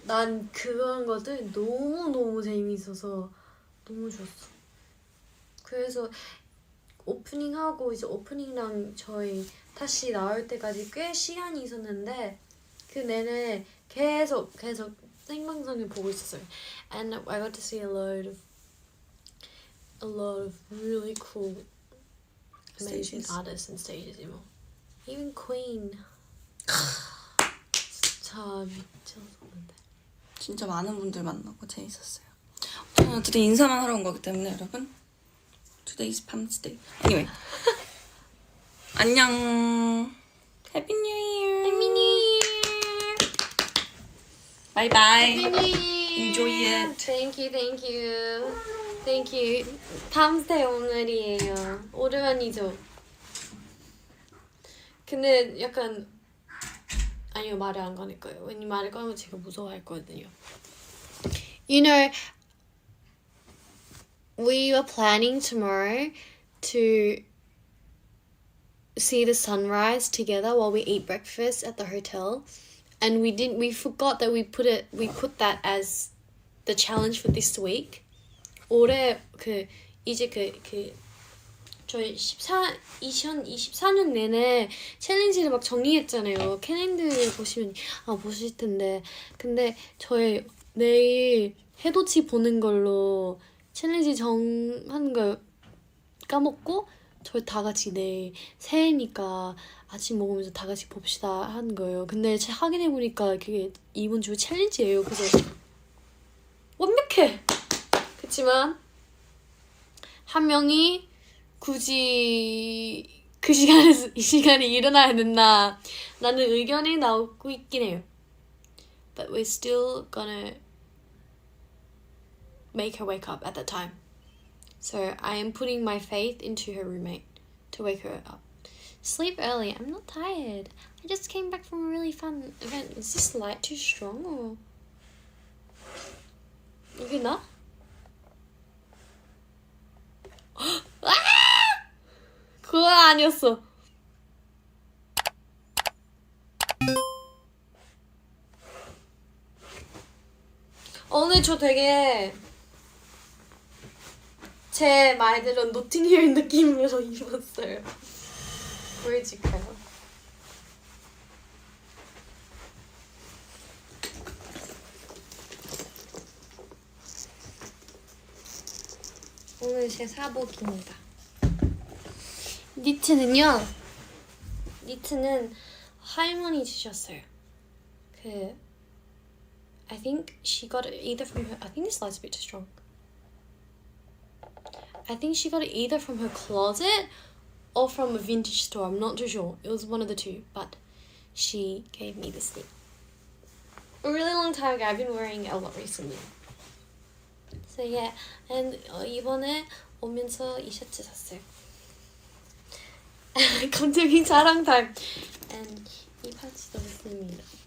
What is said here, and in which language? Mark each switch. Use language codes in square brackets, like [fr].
[ko] 난 그런 것들 너무 재밌어서 너무 좋았어. 그래서 오프닝하고 이제 오프닝랑 저희 다시 나올 때까지 꽤 시간이 있었는데 그 내내 계속 생방송을 보고 있었어요. [en] And I got to see a lot of really cool, amazing stages. artists and stages. Even Queen. [ko] 진짜 미쳤었는데. 진짜 많은 분들 만나고 재밌었어요. 저는 어쨌든 인사만 하러 온 거기 때문에 여러분. [en] Today's Palm's Day. Anyway. [ko] 안녕. [en] Happy New Year. Happy New Year. Bye bye. Happy New Year. Enjoy it. Thank you. [ko] Palm's Day 오늘이에요. 오랜만이죠. 근데 약간 아니요 말을 안 거닐 거예요. 왜냐면 말을 꺼면 제가 무서워할 거거든요. [en] You know, we were planning tomorrow to see the sunrise together while we eat breakfast at the hotel, and we forgot that we put that as the challenge for this week. [ko] 올해 이제 저희 2024년 내내 챌린지를 막 정리했잖아요. 캘린더를 보시면 보실 텐데, 근데 저희 내일 해돋이 보는 걸로 챌린지 정하는 걸 까먹고 저희 다 같이 내일 새해니까 아침 먹으면서 다 같이 봅시다 하는 거예요. 근데 확인해보니까 그게 이번 주 챌린지예요. 그래서 완벽해! 그치만 한 명이 굳이 이 시간에 일어나야 된다 라는 의견이 나오고 있긴 해요. [en] But we're still gonna make her wake up at that time. So I am putting my faith into her roommate to wake her up. Sleep early. I'm not tired. I just came back from a really fun event. Is this light too strong or? [ko] 이게 나? 그거 아니었어. 오늘 저 되게 제 말대로 노팅힐 느낌으로 입었어요. 보여줄까요? 오늘 제 사복입니다. 니트는요. 니트는 할머니 주셨어요. [en] I think she got it either from her. I think this light's a bit too strong. I think she got it either from her closet or from a vintage store. I'm not too sure. It was one of the two, but she gave me this thing. A really long time ago. I've been wearing it a lot recently. So yeah, and [ko] 이번에 오면서 이 셔츠 샀어요. 감정이 자랑 타임. [en] And [ko] 이 파츠도 샀습니다.